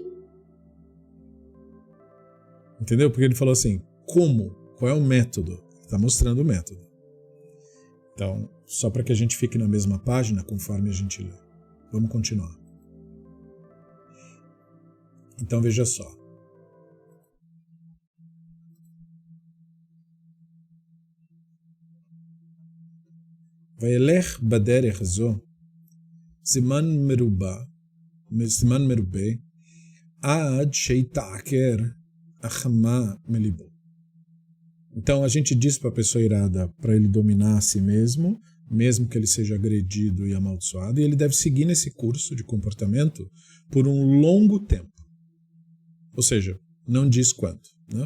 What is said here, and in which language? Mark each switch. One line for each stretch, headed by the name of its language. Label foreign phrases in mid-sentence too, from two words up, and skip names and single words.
Portuguese: Entendeu? Porque ele falou assim, como? Qual é o método? Ele está mostrando o método. Então, só para que a gente fique na mesma página conforme a gente lê. Vamos continuar. Então veja só.
Hebrew: והולך בדרך זו, סימן מרובה, סימן מרובה, עד שיעקר החמה מלבו.
Portuguese: Então a gente diz para a pessoa irada para ele dominar a si mesmo, mesmo que ele seja agredido e amaldiçoado, e ele deve seguir nesse curso de comportamento por um longo tempo. Ou seja, não diz quanto, né?